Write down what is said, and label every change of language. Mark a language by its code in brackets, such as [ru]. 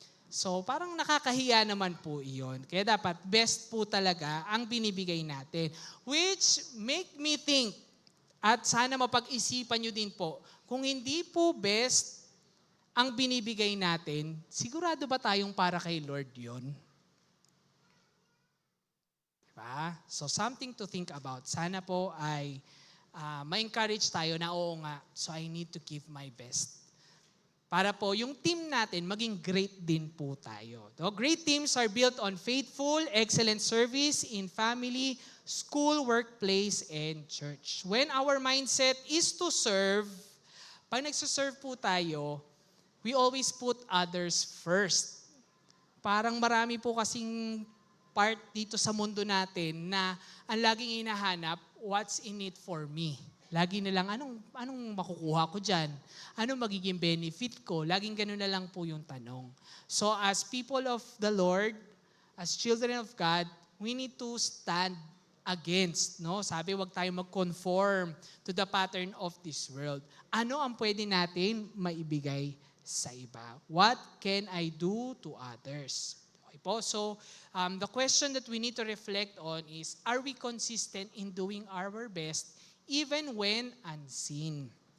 [tl] So parang nakakahiya naman po iyon. Kaya dapat best po talaga ang binibigay natin. [en] Which make me think, [tl] At sana mapag-isipan nyo din po, kung hindi po best ang binibigay natin, sigurado ba tayong para kay Lord yon? Diba? [en] So something to think about. [tl] Sana po ay ma-encourage tayo na oo nga, [en] so I need to give my best. [tl] Para po yung team natin maging great din po tayo. No? [en] Great teams are built on faithful, excellent service in family, school, workplace, and church. When our mindset is to serve, [tl] pag nagsaserve po tayo, [en] we always put others first. [tl] Parang marami po kasing part dito sa mundo natin na ang laging hinahanap, [en] what's in it for me? [tl] Lagi na lang, anong makukuha ko dyan? Anong magiging benefit ko? Laging ganun na lang po yung tanong. [en] So as people of the Lord, as children of God, we need to stand against, no? [tl] Sabi, wag tayo mag-conform [en] to the pattern of this world. [tl] Ano ang pwede natin maibigay sa iba? [en] What can I do to others? Okay po. So, the question that we need to reflect on is, are we consistent in doing our best even when unseen?